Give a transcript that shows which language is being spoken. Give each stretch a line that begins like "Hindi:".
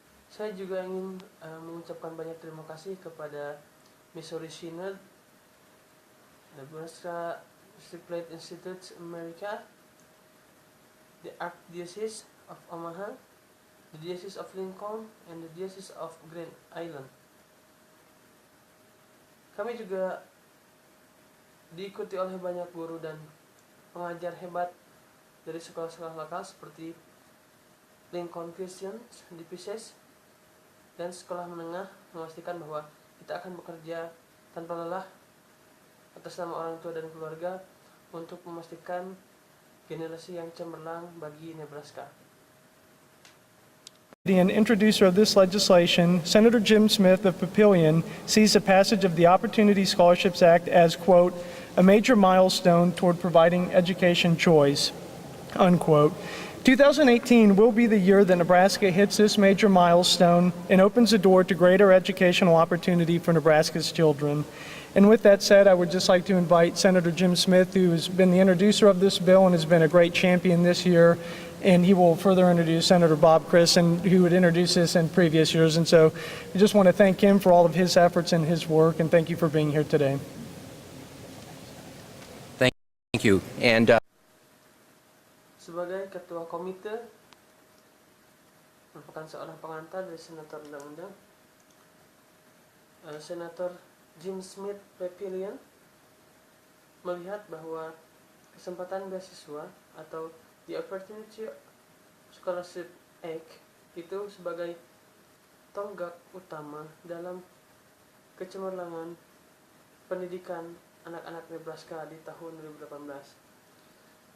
Indonesian: Saya juga ingin mengucapkan banyak terima kasih kepada
English: Missouri Synod, Nebraska District Institute America, the Archdiocese of Omaha, the Diocese of Lincoln, and the Diocese of Grand Island.
Indonesian: Kami juga diikuti oleh banyak guru dan pengajar hebat dari sekolah-sekolah lokal seperti Lincoln Christian di Pisces dan sekolah menengah, memastikan bahwa kita akan bekerja tanpa lelah atas nama orang tua dan keluarga untuk memastikan generasi yang cemerlang bagi Nebraska.
English: And introducer of this legislation, Senator Jim Smith of Papillion sees the passage of the Opportunity Scholarships Act as, quote, a major milestone toward providing education choice, unquote. 2018 will be the year that Nebraska hits this major milestone and opens the door to greater educational opportunity for Nebraska's children. And with that said, I would just like to invite Senator Jim Smith, who has been the introducer of this bill and has been a great champion this year, and he will further introduce Senator Bob Christ, who would introduce this in previous years. And so I just want to thank him for all of his efforts and his work, and thank you for being here today. Thank you. And
Indonesian: Sebagai ketua komite, merupakan seorang pengantar dari senator undang-undang, Senator Jim Smith Papillion melihat bahwa kesempatan beasiswa atau the Opportunity Scholarship Act itu sebagai tonggak utama dalam kecemerlangan pendidikan anak-anak Nebraska di tahun 2018.